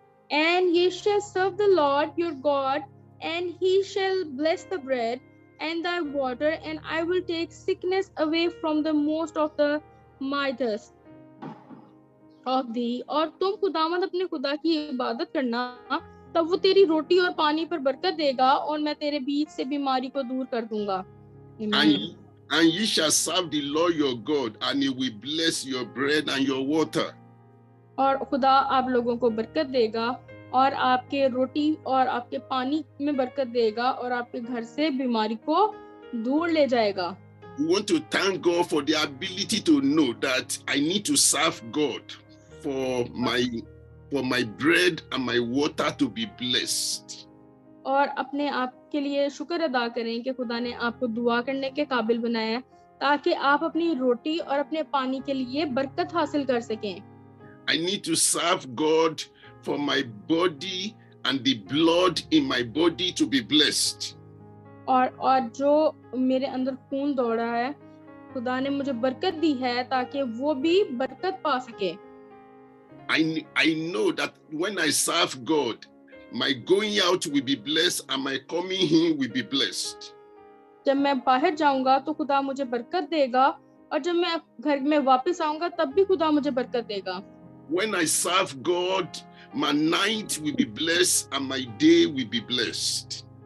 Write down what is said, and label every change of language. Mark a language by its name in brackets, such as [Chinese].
[English] And ye shall serve the Lord your God, and he shall bless the bread and thy water, and I will take sickness away from the most of the midst of thee. [Hindi] और तुम खुदावंद अपने खुदा की इबादत करना, तब वो तेरी रोटी और पानी पर बरकत देगा, और मैं तेरे बीच से बीमारी को दूर कर दूंगा. [English] And ye shall serve the Lord your God, and he will bless your bread and your water. [Hindi] और खुदा आप लोगों को बरकत देगा, और आपके रोटी और आपके पानी में बरकत देगा, और आपके घर से बीमारी को दूर ले जाएगा. [English] We want to thank God for the ability to know that I need to serve God for my bread and my water to be blessed. [Hindi] और अपने आप के लिए शुक्र अदा करें कि खुदा ने आपको दुआ करने के काबिल बनाया, ताकि आप अपनी रोटी और अपने पानी के लिए बरकत हासिल कर सकें. [English] I need to serve God for my body and the blood in my body to be blessed. [Hindi] और जो मेरे अंदर खून दौड़ा है, खुदा ने मुझे बरकत दी है ताकि वो भी बरकत पा सके. [English] I know that when I serve God, my going out will be blessed and my coming in will be blessed. [Hindi] जब मैं बाहर जाऊंगा तो खुदा मुझे बरकत देगा, और जब मैं घर में वापस आऊंगा तब भी खुदा मुझे बरकत देगा. [English] When I serve God, my night will be blessed and my day will be blessed.